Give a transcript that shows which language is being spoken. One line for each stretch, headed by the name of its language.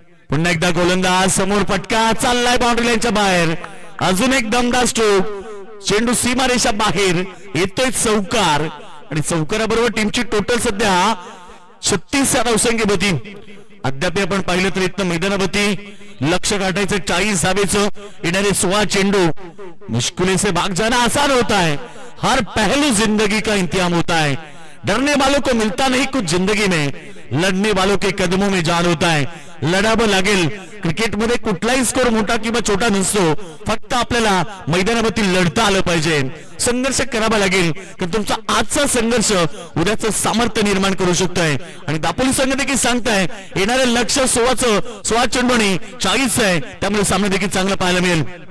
Marathi: पुन्हा एकदा गोलंदाज समोर, फटका चाललाय बाउंड्री लाईनच्या बाहेर. अजून एक दमदार स्ट्रोक, चेंडू सीमारेषा बाहेर येतोय, चौकार. आणि चौकाराबरोबर टीमची टोटल सध्या 36 धावसंख्येवरती. अद्याप आपण पाहिलं तर इथं मैदानावरती लक्ष गाठायचं 40 धावेचं. येणारे 16 चेंडू
Hindi: मुश्किल से भाग जाना आसान होता है, हर पहलू जिंदगी का इंतजाम होता है. डरने वालों को मिलता नहीं कुछ जिंदगी में, लढने वालों के कदमों में जान होता है.
Marathi: लढावं लागेल. क्रिकेटमध्ये कुठलाही स्कोर मोठा किंवा छोटा नसतो, फक्त आपल्याला मैदानावरती लढता आलं पाहिजे, संघर्ष करावा लागेल. कारण तुमचा आजचा संघर्ष उद्याचं सामर्थ्य निर्माण करू शकतोय. आणि दापोली संघ देखील सांगताय येणारे लक्ष 16 चेंडू आणि 40 आहे, त्यामुळे सामना देखील चांगला पाहायला मिळेल.